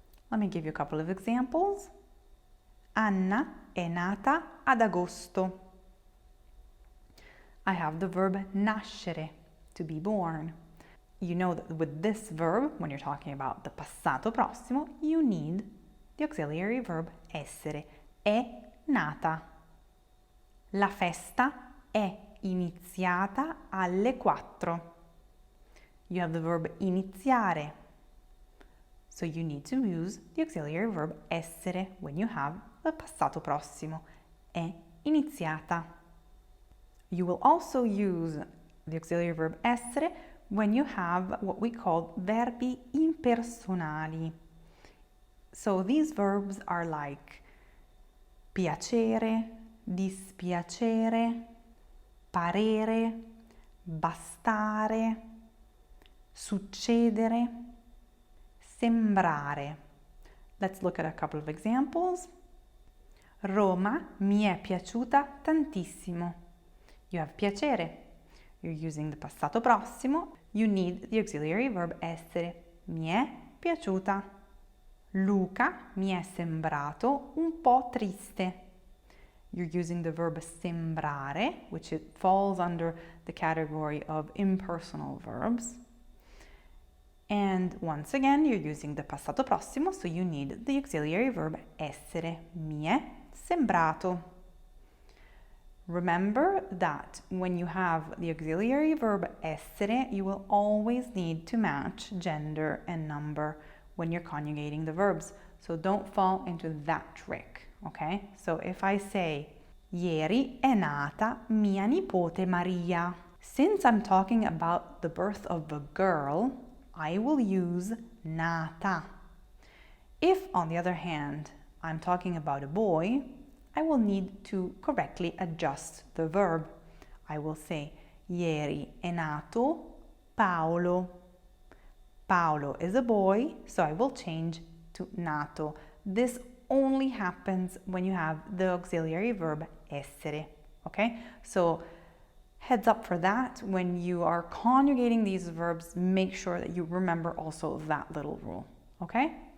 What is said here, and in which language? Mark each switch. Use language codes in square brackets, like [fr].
[en] Let me give you a couple of examples. Anna [it] è nata ad agosto. [en] I have the verb nascere, to be born. You know that with this verb, when you're talking about the passato prossimo, you need the auxiliary verb essere. [it] È nata. La festa è iniziata alle 4. [en] You have the verb iniziare. So you need to use the auxiliary verb essere when you have the passato prossimo. [it] È iniziata. [en] You will also use the auxiliary verb essere when you have what we call verbi impersonali. So these verbs are like piacere, dispiacere, parere, bastare, succedere, sembrare. Let's look at a couple of examples. [it] Roma mi è piaciuta tantissimo. [en] You have piacere. You're using the passato prossimo. You need the auxiliary verb essere. [it] Mi è piaciuta. Luca mi è sembrato un po' triste. [en] You're using the verb sembrare, which it falls under the category of impersonal verbs. And once again, you're using the passato prossimo, so you need the auxiliary verb essere. [it] Mi è sembrato. [en] Remember that when you have the auxiliary verb essere, you will always need to match gender and number when you're conjugating the verbs. So don't fall into that trick, okay? So if I say, [it] ieri è nata mia nipote Maria. [en] Since I'm talking about the birth of a girl, I will use nata. If, on the other hand, I'm talking about a boy, I will need to correctly adjust the verb. I will say, [it] ieri è nato [en] Paolo. Paolo is a boy, so I will change to nato. This only happens when you have the auxiliary verb essere, okay? So heads up for that. When you are conjugating these verbs, make sure that you remember also that little rule, okay?